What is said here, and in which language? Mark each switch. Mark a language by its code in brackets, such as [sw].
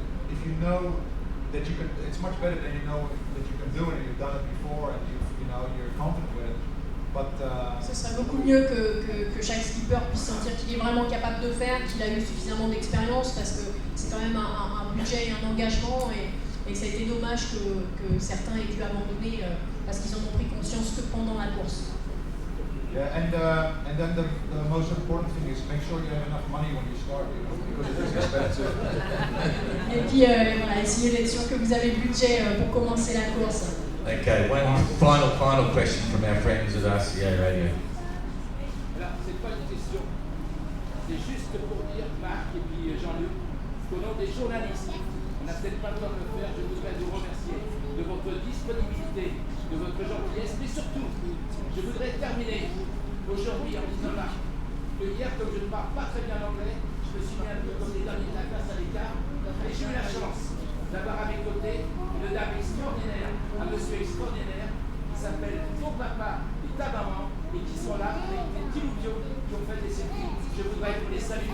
[en] If you know that you can, it's much better than you know that you can do it and you've done it before and you're confident with it. But [fr] ce serait beaucoup mieux que chaque skipper puisse sentir qu'il est vraiment capable de faire, qu'il a eu suffisamment d'expérience, parce que c'est quand même un budget et un engagement, et ça a été dommage que certains aient dû abandonner parce qu'ils en ont pris conscience que pendant la course. [en] Yeah, and then the most important thing is make sure you have enough money when you start, because it is expensive. [fr] Et puis voilà, essayez d'être sûr que vous avez le budget pour commencer la course. [en] Okay, one final question from our friends at RCA Radio. [fr] Alors, c'est pas une question, c'est juste pour dire, Marc et puis Jean-Luc, qu'au nom des journalistes, on n'a peut-être pas le temps de le faire, je voudrais vous remercier de votre disponibilité, de votre gentillesse, mais surtout, je voudrais terminer aujourd'hui en disant, Marc, que hier, comme je ne parle pas très bien l'anglais, je me suis mis un peu comme les derniers de la classe à l'écart, et j'ai eu la chance d'avoir à mes côtés une dame extraordinaire, un monsieur extraordinaire, qui s'appelle ton papa et ta maman, et qui sont là avec des petits loupiaux qui ont fait des circuits. Je voudrais vous les saluer.